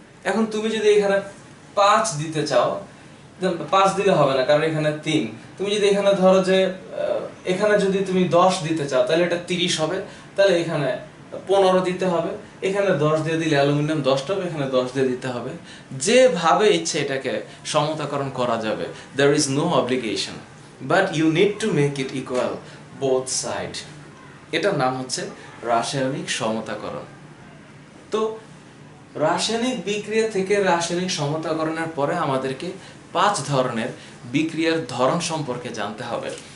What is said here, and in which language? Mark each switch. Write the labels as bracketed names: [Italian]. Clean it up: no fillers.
[Bangla] এখন তুমি যদি এখানে 5 দিতে চাও, 5 দিলে হবে না, কারণ এখানে 3। তুমি যদি এখানে ধরো যে এখানে যদি তুমি 10 দিতে চাও, তাহলে এটা 30 হবে। তাহলে এখানে 15 দিতে হবে। এখানে 10 দিয়ে দিলে অ্যালুমিনিয়াম 10টা হবে, এখানে 10 দিয়ে দিতে হবে। যেভাবে ইচ্ছে এটাকে সমতাকরণ করা যাবে। [English] There is no obligation, but you need to make it equal both side। [Bangla] এটার নাম হচ্ছে রাসায়নিক সমতাকরণ। তো রাসায়নিক বিক্রিয়া থেকে রাসায়নিক সমতাকরণের পরে আমাদেরকে 5 ধরনের বিক্রিয়ার ধরন সম্পর্কে জানতে হবে।